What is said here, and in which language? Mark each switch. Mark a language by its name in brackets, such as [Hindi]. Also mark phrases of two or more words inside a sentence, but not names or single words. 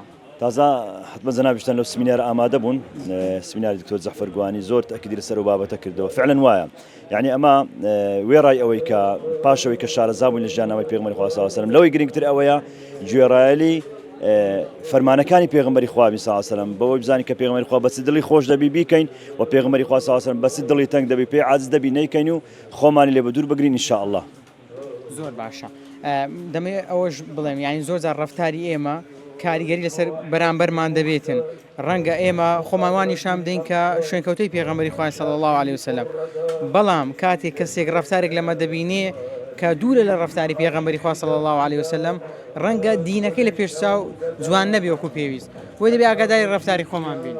[Central Kurdish] تازە حتممە جەنابیشتان لەو سمینار ئامادە بوون سمیناری دکتۆر جەعفەر گوانی زۆر تەکیدی لەسەر و بابەتە کردەوە فعلەن وایە یعنی ئەمە وێڕای ئەوەی کە پاشەوەی کە شارەزا بوون لە ژیاننامەی پێغەمبەری خوا [Arabic] صلی الله علیه و سلم [Central Kurdish] لەوەی گرنگتر ئەوەیە گوێڕایەلی فەرمانەکانی پێغەمبەری خوا [Arabic] صلی الله علیه و سلم [Central Kurdish] بەوەی بزانی کە پێغەمبەری خوا بەچ دڵی خۆش دەبی بیکەین و پێغەمبەری خوا [Arabic] صلی الله علیه و سلم [Central Kurdish] بەچ دڵی تەنگ دەبی پێی عاجز دەبی نەیکەین و خۆمانی لێ بەدوور بگرین [Arabic] ان شاء الله [Central Kurdish] زۆر باشە دەمێ ئەوەش بڵێم یعنی زۆر جار ڕفتاری ئێمە کاریگەری لەسەر بەرامبەرمان دەبێتن ڕەنگە ئێمە خۆماوانی شام دەین کە شوێنکەوتەی پێغەمبەری خوا [Arabic] صلی الله عليه وسلم [Central Kurdish] بەڵام کاتێک کەسێک ڕفتارێک لەمە دەبینێ کە دوورە لە ڕفتاری پێغەمبەری خوا [Arabic] صلی الله عليه وسلم [Central Kurdish] ڕەنگە دینەکەی لە پێشچاو جوان نەبێ وەکو پێویست بۆی دەبێ ئاگاداری ڕفتاری خۆمان بین